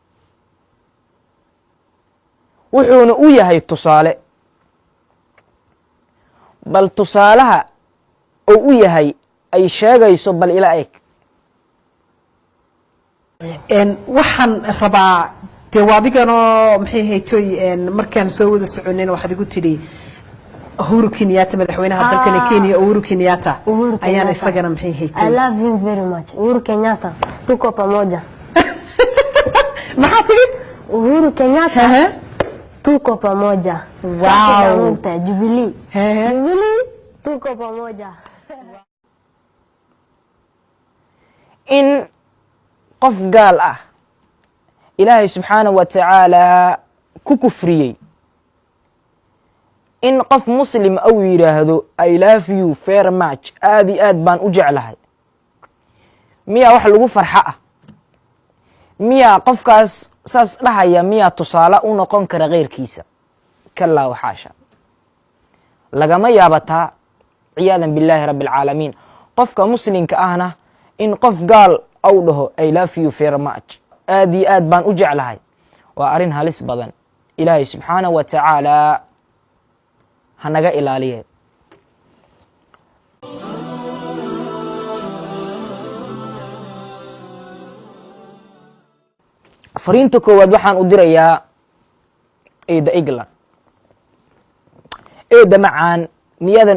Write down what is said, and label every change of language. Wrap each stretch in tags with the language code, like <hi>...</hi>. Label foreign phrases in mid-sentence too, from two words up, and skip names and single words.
<so>wuxuuna u yahay tusaale bal tusaalaha uu u yahay ay sheegayso bal ila eg waxaan rabaa dee waadiganoo maxay haytoy markaan soo wada soconayna waxaad igu tidhi Uhuru Kenyatta madaxweynaha dalkani Kenya Uhuru Kenyatta ayaan isagana maxay haytoy</so> <en>I love him very much.</en> <sw>Uhuru Kenyatta, tuko pamoja.</sw> <so>maxaa tiri</so> <sw>Uhuru Kenyatta, tuko pamoja.</sw> <en>Wow.</en> <sw>Jubilee. Jubilee, tuko pamoja.</sw> <so>in qof gaal ah ilaahay</so> <ar>سبحانه وتعالى</ar> <so>ku kufriyey in qof muslim ou yidhaahdo</so> <en>I love you very</en> <so>much aad iyo aad baan u jeclahay miyaa wax lagu farxo ah miyaa qofkaas saas dhahaya miyaa tusaale u noqon kara keyrkiisa kalaa waxaasha lagama yaabataa ciyaadan</so> <ar>بالله رب العالمين</ar> <so>qofka muslimka ahna in qof gaal ou dhaho</so> <en>I love you very much</en> <so>aad iyo aad baan u jeclahay waa arrin halis badan ilaahay</so> <ar>سبحانه وتعالى</ar> <so>hanaga ilaaliye fariinta koowaad waxaan u dirayaa eeda england eeda macaan miyaadan</so>